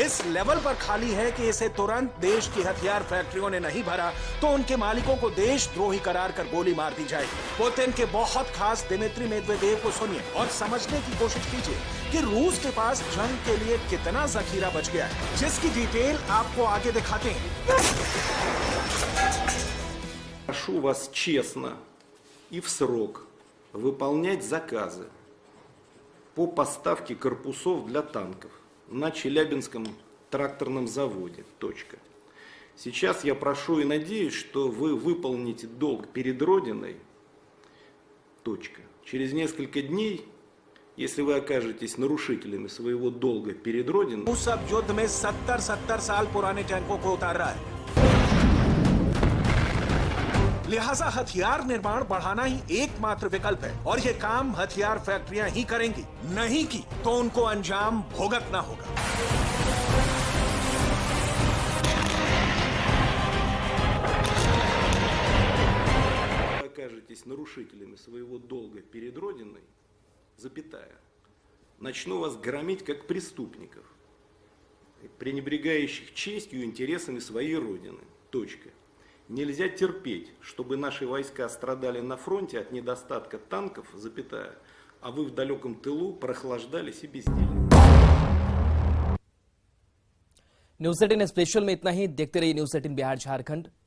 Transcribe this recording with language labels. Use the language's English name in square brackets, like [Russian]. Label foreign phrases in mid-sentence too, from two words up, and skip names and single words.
[Hindi] इस लेवल पर खाली है कि इसे तुरंत देश की हथियार फैक्ट्रियों ने नहीं भरा तो उनके मालिकों को देशद्रोही करार कर गोली मार दी जाएगी। पुतिन के बहुत खास दिमित्री मेदवेदेव को सुनिए और समझने की कोशिश कीजिए कि रूस के पास जंग के लिए कितना जखीरा बच गया है, जिसकी डिटेल आपको आगे दिखाते हैं। [Russian] Прошу вас честно и в срок выполнять заказы по поставке корпусов для танков на Челябинском тракторном заводе. Точка. Сейчас я прошу и надеюсь, что вы выполните долг перед Родиной. Точка. Через несколько дней, если вы окажетесь нарушителями своего долга перед Родиной... [Hindi] रूस अब युद्ध में 70 साल पुराने टैंकों को उतार रहा है। लिहाजा हथियार निर्माण बढ़ाना ही एकमात्र विकल्प है और ये काम हथियार फैक्ट्रियां ही करेंगी। नहीं की तो उनको अंजाम भुगतना होगा। [Russian] окажетесь окажетесь нарушителями своего долга перед Родиной, запятая, начну вас громить как преступников, пренебрегающих честью и интересами своей Родины. Точка. Нельзя терпеть, чтобы наши войска страдали на фронте от недостатка танков, запятая, а вы в далеком тылу прохлаждались и безделье. [Hindi] न्यूज 18 स्पेशल में इतना ही। देखते रहिए न्यूज 18 बिहार झारखंड।